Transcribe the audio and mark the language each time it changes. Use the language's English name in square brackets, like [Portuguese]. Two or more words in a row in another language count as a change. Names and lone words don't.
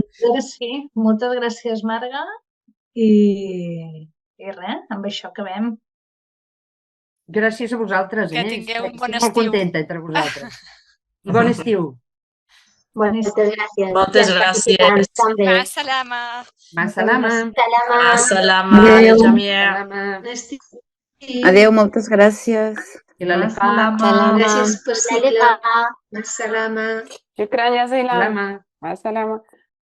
[Catalan] Doncs sí, moltes gràcies, Marga. I res, amb això acabem. Gràcies a vosaltres. Que tingueu un bon estiu. Estic molt contenta entre vosaltres. I bon estiu. Bon estiu. Moltes gràcies. [Arabic] مع السلامة. مع السلامة. مع السلامة. [Catalan] Adéu, moltes gràcies. I la lefa. Gràcies per ser. [Arabic] مع السلامة. شكرا جزيلا. Salama. مع السلامة.